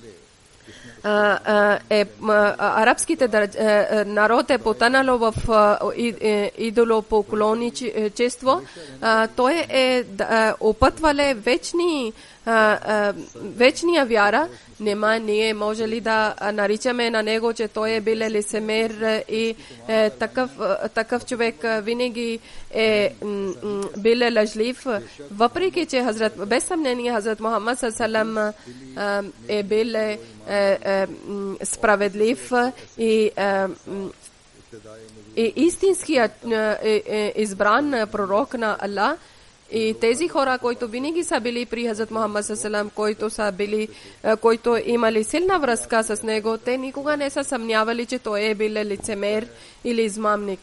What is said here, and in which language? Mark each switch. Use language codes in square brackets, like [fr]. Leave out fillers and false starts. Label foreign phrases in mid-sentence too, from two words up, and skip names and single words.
[bg] арабските народ е потънало в идолопоклонничество, той е опътвале вечния вяра. Нема ние може ли да наричаме на него, че той е бил лицемер и такъв човек винаги е бил лъжлив, въпреки че без съмнение Хазрат Мухаммад [ar] صلى الله عليه وسلم [bg] е бил справедлив и истинският избран пророк на Аллах. И тези хора, които винаги са били при Хазрат Мухаммад ﷺ, които имали силна връзка с него, те никога не са съмнявали, че той е бил лицемер или измамник.